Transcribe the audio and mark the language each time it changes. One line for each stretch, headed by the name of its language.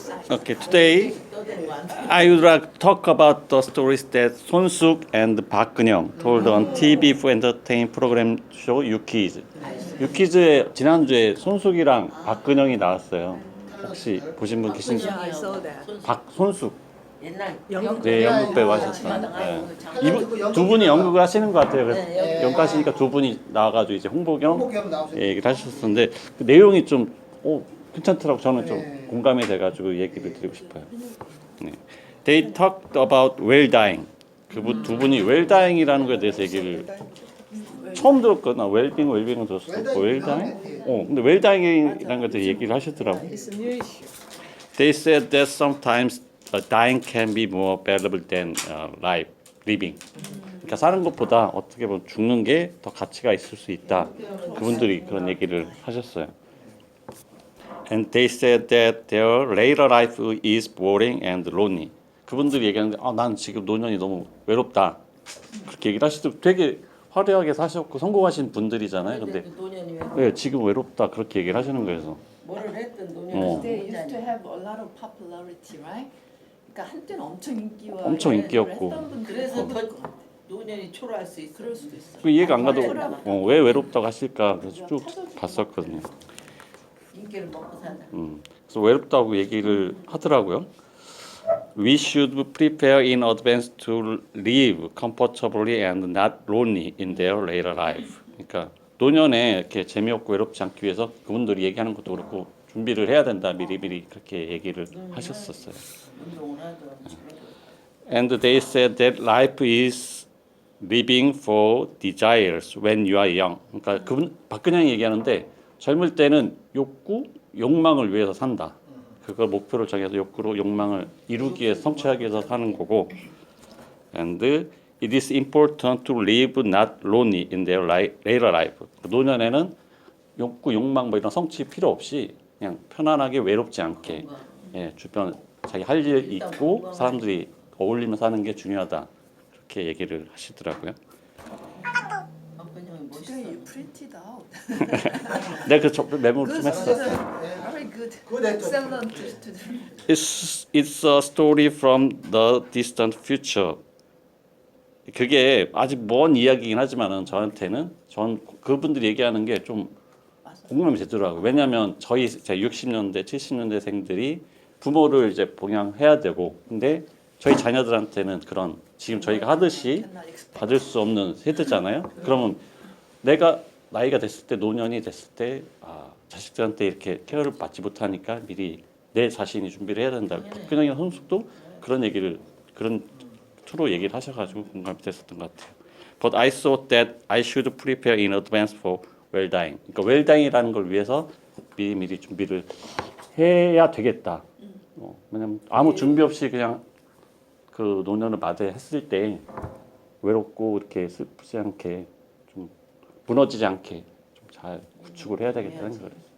English: Okay, today I would like to talk about the stories that 손숙 and 박근영 told on TV for entertainment program show 유퀴즈.
Korean: 유퀴즈에 지난주에 손숙이랑 박근영이 나왔어요. 혹시 보신 분 계신가요?
English: I saw that.
Korean: 박손숙. 옛날 네, 연극 배우 하셨어요. 네. 두 분이 연극을 하시는 것 같아요. 그래서 연극하시니까 두 분이 나와가지고 이제 홍보 겸 홍보겸 나오셨죠. 얘기를 하셨었는데 그 내용이 좀 괜찮더라고. 저는 좀 네. 공감이 돼가지고 얘기를 드리고 싶어요. 네.
English: They talked about well dying.
Korean: 두 분이 well dying이라는 거에 대해서 얘기를 처음 들었거든. well-being, well-being은 들었었고 well dying. 근데 well dying이라는 거에 대해서 얘기를 하시더라고.
English: It's a new issue. They said that sometimes dying can be more valuable than living.
Korean: 그러니까 사는 것보다 어떻게 보면 죽는 게 더 가치가 있을 수 있다. 그분들이 그런 얘기를 하셨어요.
English: And they said that their later life is boring and lonely.
Korean: 그분들이 얘기하는데 난 지금 노년이 너무 외롭다. 그렇게 얘기를 하시더라고요. 되게 화려하게 사셨고 성공하신 분들이잖아요. 근데 노년이 네, 지금 외롭다 그렇게 얘기를 하시는 거예요. 뭐를 했든 노년이
English: They used to have a lot of popularity, right?
Korean: 그러니까 한때는 엄청 인기였고. 했던 분들이 그래서 더 노년이 초라할 수 있어. 그럴 수도 있어. 그 이해가 안 가도 왜 외롭다고 하실까 그래서 쭉 봤었거든요. 인기를 먹고 산다. 그래서 외롭다고 얘기를 하더라고요.
English: We should prepare in advance to live comfortably and not lonely in their later life.
Korean: 그러니까 노년에 이렇게 재미없고 외롭지 않기 위해서 그분들이 얘기하는 것도 그렇고 준비를 해야 된다 미리미리 그렇게 얘기를 하셨었어요. 운동을 하든.
English: And they said that life is living for desires when you are young.
Korean: 그러니까 박근영이 얘기하는데 젊을 때는 욕망을 위해서 산다. 그걸 목표를 정해서 욕망을 이루기 위해서 성취하기 위해서 사는 거고.
English: And it is important to live not lonely in their later life.
Korean: 노년에는 욕구, 욕망 뭐 이런 성취 필요 없이 그냥 편안하게 외롭지 않게 예, 주변 자기 할 일 있고 사람들이 어울리며 사는 게 중요하다 그렇게 얘기를 하시더라고요. 아버님이 멋있어.
English: Today you printed out.
Korean: 내가 그 메모 좀 했어.
English: Very good. Good at Excellent student. It's a story from the distant future.
Korean: 그게 아직 먼 이야기긴 하지만은 저한테는 전 그분들이 얘기하는 게 좀 공감이 되더라고요. 왜냐하면 저희 60년대, 70년대생들이 부모를 이제 봉양해야 되고, 근데 저희 자녀들한테는 그런 지금 저희가 하듯이 받을 수 없는 세대잖아요. 그러면 내가 나이가 됐을 때 노년이 됐을 때 자식들한테 이렇게 케어를 받지 못하니까 미리 내 자신이 준비를 해야 된다. 박근영이나 손숙도 그런 얘기를 그런 투로 얘기를 하셔가지고 공감이 됐었던 것 같아요.
English: But I thought that I should prepare in advance for well-dying.
Korean: 그러니까 well-dying이라는 걸 위해서 미리 준비를 해야 되겠다. 왜냐면 아무 준비 없이 그냥 그 노년을 맞이했을 때 외롭고 이렇게 슬프지 않게 좀 무너지지 않게 좀 잘 구축을 해야 되겠다는 거예요.